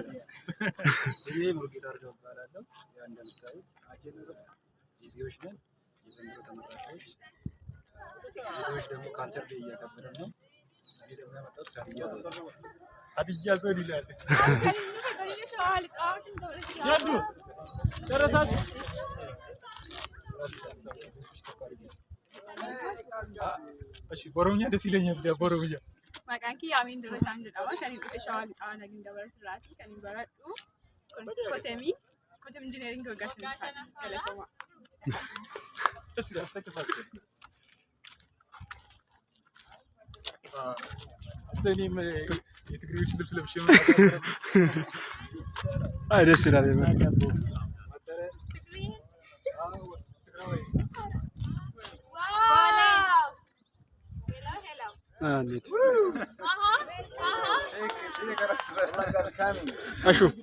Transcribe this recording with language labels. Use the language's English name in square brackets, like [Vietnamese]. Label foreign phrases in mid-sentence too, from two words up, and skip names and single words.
[Amharic] ስሜ ሙሉጌታ አርጋው እባላለሁ። ያው እንደምታዩት አጀነረስ ጂሲዎች ነን። የዘንድሮ ተመራቂዎች ጂሲዎች ደግሞ ካልቸር ላይ እያከበርን ነው። እኔ ደግሞ የመጣሁት ሀዲያ ዞን ይላል። ጀዱ ጨረሳችሁ? እሺ ኦሮምኛ ደስ ይለኛል። ኦሮምኛ [Oromo] Maqaan kiyya Amin Dirasaan jedhama. Shanii dhufe Shawaa Lixaa Nagin Dabalatiraati. Kan hin baradhu kotemii injineeringi waggaa shanii galatama. [Amharic] ደስ ይላል። አስተካክል እኔም የትግሬዎች ልብስ ለብሼ አይ ደስ ይላል። አሹ